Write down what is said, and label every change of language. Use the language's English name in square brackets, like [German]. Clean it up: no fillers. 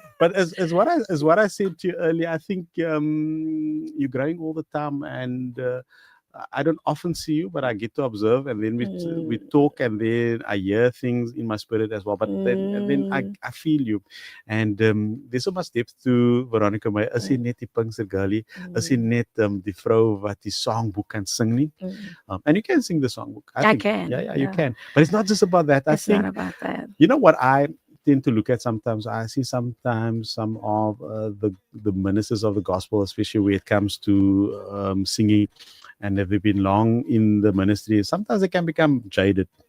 [English] But as what I said to you earlier, I think you're growing all the time, and I don't often see you, but I get to observe, and then we talk, and then I hear things in my spirit as well. But then I feel you, and there's so much depth to Varonica Meyer. [Afrikaans] Is sy net die Pinkster girlie? Is sy net die vrou wat die songboek kan sing nie? [English] And you can sing the songbook. I think. Can. Yeah, you can. But it's not just about that. It's not about that. You know what I tend to look at sometimes? I see sometimes some of the ministers of the gospel, especially when it comes to singing, and if they've been long in the ministry, sometimes they can become jaded.